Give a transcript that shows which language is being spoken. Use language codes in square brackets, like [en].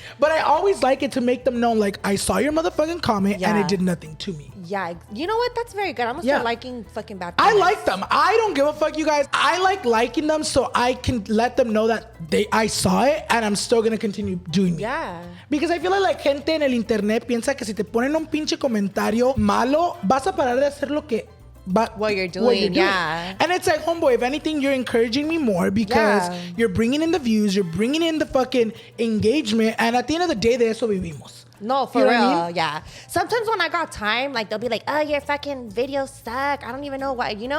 [en] But I always like it to make them know, like, I saw your motherfucking comment and it did nothing to me. Yeah, you know what? That's very good. I'm gonna start liking fucking bad comments. I like them. I don't give a fuck, you guys. I like liking them so I can let them know that I saw it and I'm still gonna continue doing it. Yeah. Because I feel like [es] gente en el internet piensa que si te ponen un pinche comentario malo, vas a parar de hacer lo que [en] what you're doing. Yeah. And it's like, homeboy, if anything, you're encouraging me more because you're bringing in the views, you're bringing in the fucking engagement, and at the end of the day, [es] de eso vivimos. [en] No, for real, I mean? Yeah. Sometimes when I got time, like, they'll be like, oh, your fucking videos suck. I don't even know why, you know?